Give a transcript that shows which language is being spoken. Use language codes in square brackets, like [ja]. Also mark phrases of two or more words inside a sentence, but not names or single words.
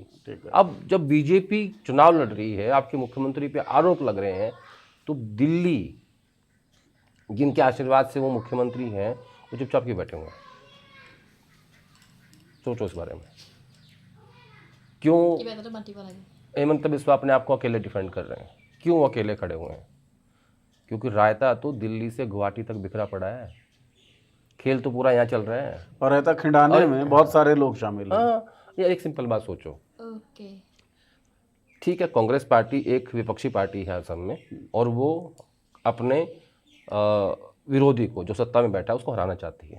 [hi] ठीक है। अब जब बीजेपी चुनाव लड़ रही है, आपके मुख्यमंत्री पे आरोप लग रहे हैं, तो दिल्ली जिनके आशीर्वाद से वो मुख्यमंत्री हैं वो चुपचाप क्यों बैठे हुए हैं? सोचो इस बारे में। क्यों [as] কিবা এটাতো মাতিব লাগে। [hi] हेमंत बिस्वा अपने आप को अकेले डिफेंड कर रहे हैं? क्यों वो अकेले खड़े हुए हैं? क्योंकि रायता तो दिल्ली से गुवाहाटी तक बिखरा पड़ा है, खेल तो पूरा यहाँ चल रहा है। और रहता खिंडाने में बहुत सारे लोग शामिल हैं। हाँ, ये एक सिंपल बात सोचो। ओके, ठीक है, कांग्रेस पार्टी एक विपक्षी पार्टी है असम में, और वो अपने विरोधी को जो सत्ता में बैठा है उसको हराना चाहती है।